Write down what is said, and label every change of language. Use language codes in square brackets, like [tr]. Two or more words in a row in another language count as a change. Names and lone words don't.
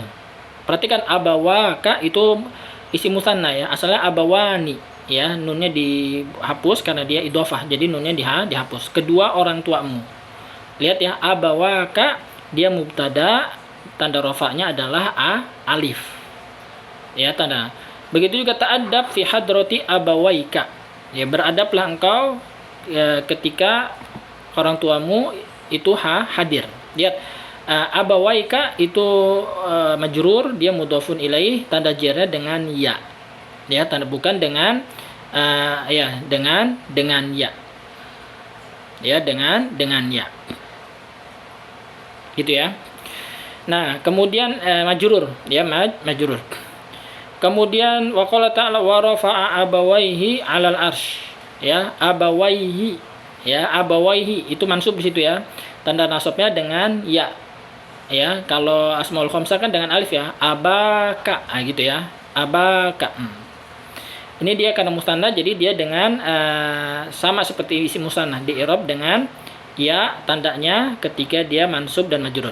[id] Perhatikan abawaka itu [ar] اسم مثنى [id] ya, asalnya abawani. Ya, nunnya dihapus karena dia idhofah, jadi nunnya dihapus. Kedua orang tuamu. Lihat ya, abawaka dia mubtada, tanda rafa'nya adalah alif. Ya, tanda. Begitu juga [ar] تأدب في حضرة أبويك. [id] Ya, beradablah engkau ketika orang tuamu itu hadir. Lihat, abawaika itu majrur, dia [ar] مضاف إليه, [id] tanda jarnya dengan ya. Ya, tanda bukan dengan dengan ya. Ya, dengan ya. Gitu ya. Nah, kemudian majrur, ya, majrur. [ar] Kemudian وقال تعالى ورفع أبويه على العرش. [id] Ya, abawaihi. Ya, abawaihi itu mansub di situ ya. Tanda nasabnya dengan ya. Ya, kalau [ar] الأسماء الخمسة [id] kan dengan alif ya. Abaka, gitu ya. Abaka. Ini dia karena mustanna, jadi dia dengan sama seperti [ar] اسم مثنى, [id] di i'rab dengan ya tandanya ketika dia mansub dan majrur.